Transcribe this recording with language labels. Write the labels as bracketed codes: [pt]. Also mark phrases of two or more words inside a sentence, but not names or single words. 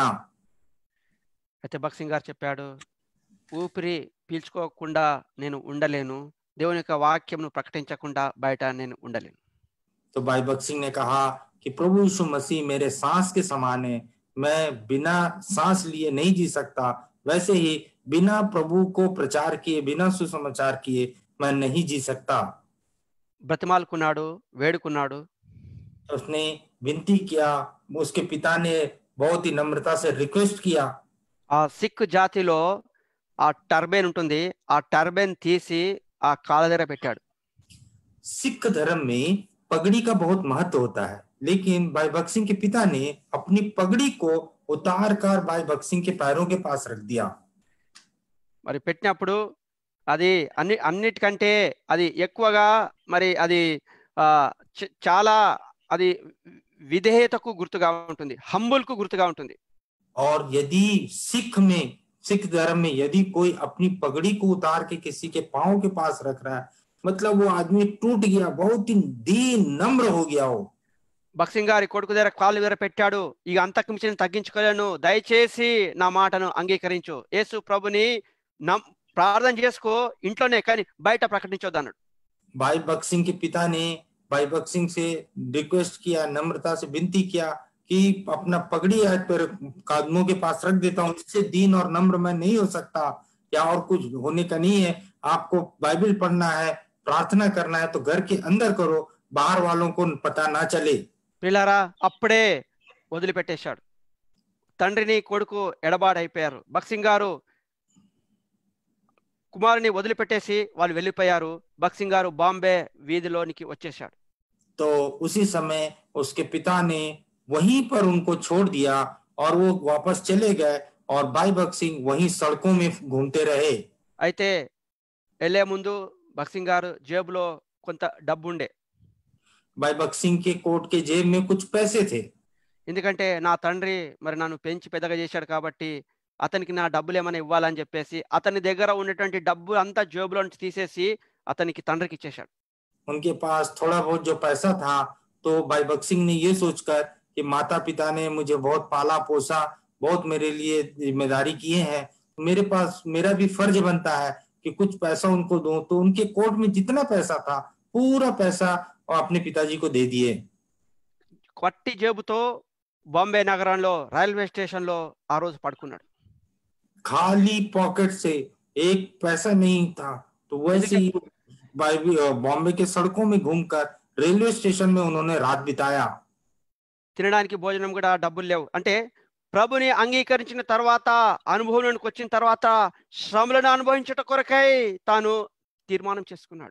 [te] అయితే భక్సింగ్ గారు చెప్పాడు, ఊపిరి పీల్చుకోకుండా నేను ఉండలేను, దేవుని యొక్క వాక్యంను ప్రకటించకుండా బయట నేను ఉండలేను. [hi] तो भाई बख्श सिंह ने कहा कि प्रभु यीशु मसीह मेरे सांस के समान है, मैं बिना सांस लिए नहीं जी सकता, वैसे ही बिना प्रभु को प्रचार किए, बिना सुसमाचार किए मैं नहीं जी सकता। [te] బ్రతిమాలుకున్నాడు, వేడుకున్నాడు. [hi] उसने विनती किया, उसके पिता ने बहुत ही नम्रता से रिक्वेस्ट किया। [te] ఆ సిక్ జాతిలో ఆ టర్బైన్ ఉంటుంది, ఆ టర్బైన్ తీసి ఆ కాళ్ళ దగ్గర పెట్టాడు. [hi] सिख धर्म में पगड़ी का बहुत महत्व होता है, लेकिन भाई भगत सिंह के पिता ने अपनी पगड़ी को उतार कर भाई भगत सिंह के पैरों के पास रख दिया। [te] మరి పెట్టినప్పుడు అది అన్నిటికంటే అది ఎక్కువగా మరి అది చాలా అది విధేయతకు గుర్తుగా ఉంటుంది, హంబుల్కు గుర్తుగా ఉంటుంది. [hi] और यदि सिख धर्म में यदि कोई अपनी पगड़ी को उतार के किसी के पांव के पास रख रहा है, मतलब वो आदमी टूट गया, बहुत ही दीन नम्र हो गया हो। [te] భక్సింగ్ గారి కొడుకు దగ్గర కాళ్ళు దగ్గర పెట్టాడు, ఇక అంతకు మించి నేను తగ్గించుకోలేను, దయచేసి నా మాటను అంగీకరించు, యేసు ప్రభుని ప్రార్థన చేసుకో ఇంట్లోనే, కానీ బయట ప్రకటించొద్దు అన్నాడు. [hi] भाई भगत सिंह के पिता ने भाई भगत सिंह से रिक्वेस्ट किया, नम्रता से विनती किया कि अपना पगड़ी हाथ पर कदमों के पास रख देता हूँ, इससे दीन और नम्र मैं नहीं हो सकता, या और कुछ होने का नहीं है, आपको बाइबल पढ़ना है, प्रार्थना करना है तो घर के अंदर करो, बाहर वालों को पता ना चले। [te] పిల్లారా అప్పుడే వదిలిపెట్టేశాడు. తండ్రిని కొడుకు ఎడబాడైపోయారు. భక్సింగ్ గారు కుమారుని వదిలిపెట్టేసి వాళ్ళు వెళ్ళిపోయారు. భక్సింగ్ గారు బాంబే వీధిలోనికి వచ్చేశాడు. [hi] तो उसी समय उसके पिता ने वहीं पर उनको छोड़ दिया और वो वापस चले गए, और भाई भगत सिंह वहीं सड़कों में घूमते रहे। [te] అయితే వెళ్ళే ముందు భక్సింగ్ గారు జేబులో కొంత డబ్బు ఉండే. [hi] भाई भगत सिंह के कोट के जेब में कुछ पैसे थे, [te] ఎందుకంటే నా తండ్రి మరి నన్ను పెంచి పెద్దగా చేశాడు కాబట్టి అతనికి నా డబ్బులు ఏమైనా ఇవ్వాలని చెప్పేసి అతని దగ్గర ఉన్నటువంటి డబ్బు అంతా జేబులో నుంచి తీసేసి అతనికి తండ్రికి ఇచ్చేశాడు. [hi] उनके पास थोड़ा बहुत जो पैसा था, तो भाई भगत सिंह ने ये सोचकर कि माता पिता ने मुझे बहुत पाला पोसा, बहुत मेरे लिए जिम्मेदारी किए हैं, मेरे पास मेरा भी फर्ज बनता है कि कुछ पैसा उनको दूं, तो उनके कोट में जितना पैसा था पूरा पैसा और अपने पिताजी को दे दिए। [te] కొట్టి జేబుతో బాంబే నగరంలో రైల్వే స్టేషన్ లో ఆ రోజు పడుకున్నాడు. [hi] खाली पॉकेट से एक पैसा नहीं था, तो वैसे ही बॉम्बे के सड़कों में घूमकर रेलवे स्टेशन में उन्होंने रात बिताया। [te] తినడానికి భోజనం కూడా డబ్బులు లేవు. అంటే ప్రభుని అంగీకరించిన తర్వాత, అనుభవంలోకి వచ్చిన తర్వాత శ్రమలను అనుభవించుట కొరకై తాను తీర్మానం చేసుకున్నాడు.